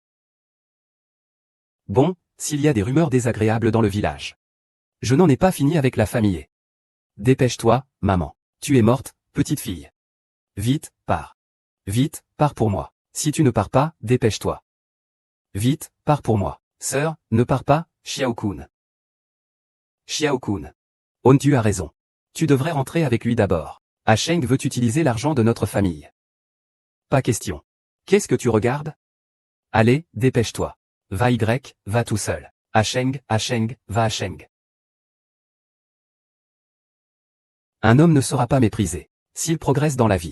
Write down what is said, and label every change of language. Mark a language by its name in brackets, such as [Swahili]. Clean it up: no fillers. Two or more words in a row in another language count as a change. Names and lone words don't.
[French] Bon, s'il y a des rumeurs désagréables dans le village. Je n'en ai pas fini avec la famille. Dépêche-toi, maman. Tu es morte, petite fille. Vite, pars. Vite, pars pour moi. Si tu ne pars pas, dépêche-toi. Vite, pars pour moi. Sœur, ne pars pas, Xiao-kun. Xiao-kun. Oh, tu as raison. Tu devrais rentrer avec lui d'abord. Asheng veut utiliser l'argent de notre famille. Pas question. Qu'est-ce que tu regardes? Allez, dépêche-toi. Va va tout seul. Asheng, va Asheng. Un homme ne sera pas méprisé s'il progresse dans la vie.